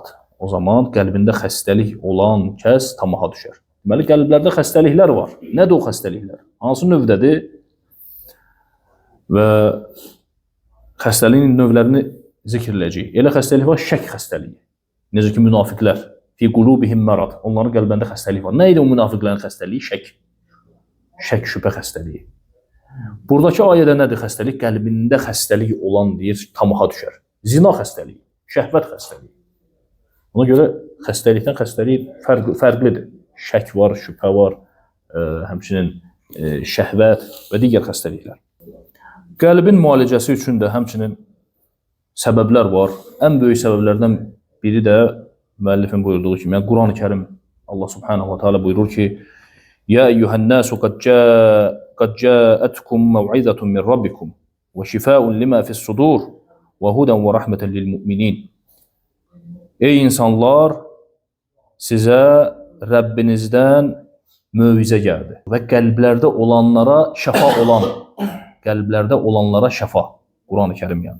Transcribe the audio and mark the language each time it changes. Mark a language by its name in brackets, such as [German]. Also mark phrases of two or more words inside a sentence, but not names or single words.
[Azerbaijani] O zaman qəlbində xəstəlik olan kəs tamaha düşər. Deməli, qəlblərdə xəstəliklər var. Nədir o xəstəliklər? Hansı növdədir? Və xəstəliyin növlərini zikr edəcəyik. Elə xəstəlik var, şək xəstəliyi. Necə ki, münafiqlər. [Arabic] في قلوبهم مرض. [Azerbaijani] Onların qəlbində xəstəlik var. Nə idi o münafiqlərin xəstəliyi? Şək, şübhə xəstəliyi. Buradakı ayədə nədir xəstəlik? Qəlbində xəstəlik olan deyir, tamaha düşər. Zina xəstəliyi, şəhvət xəstəliyi. Ona görə xəstəlikdən xəstəlik fərqlidir. Şək var, şübhə var, həmçinin şəhvət və digər xəstəliklər. Qəlbin müalicəsi üçün də həmçinin səbəblər var. Ən böyük səbəblərdən biri də müəllifin buyurduğu kimi, yəni Quran-ı Kərim, [Arabic] الله سبحانه وتعالى [Azerbaijani] buyurur ki, [Arabic] "يا أيها الناس قد جاءتكم موعظة من ربكم وشفاء لما في الصدور وهدى ورحمة للمؤمنين." [Azerbaijani] Ey insanlar, sizə Rəbbinizdən möizə gəldi və qəlblərdə olanlara şəfa, Quran-ı Kərim yəni.